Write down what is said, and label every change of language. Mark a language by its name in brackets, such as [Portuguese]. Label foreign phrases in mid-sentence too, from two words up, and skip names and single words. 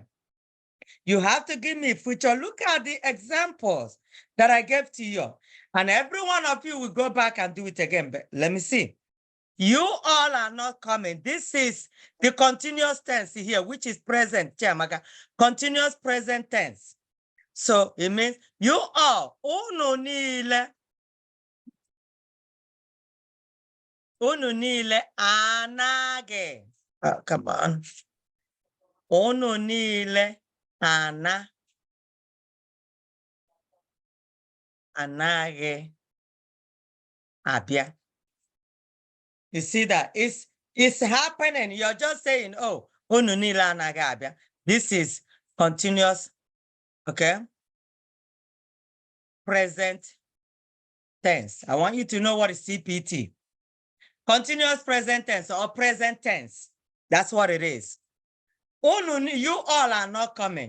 [English] You have to give me future. Look at the examples that I gave to you. And every one of you will go back and do it again. But let me see. You all are not coming. This is the continuous tense here, which is present, Chiamaka. Continuous present tense. So it means you all, [Igbo] unu niile anaghị. [English] Oh, come on. [Igbo] Unu niile anaghị abịa. [English] You see that? It's happening. You're just saying, [Igbo] oh, unu niile anaghị abịa. [English] This is continuous, okay? Present tense. I want you to know what is CPT. Continuous present tense or present tense. That's what it is. You all are not coming.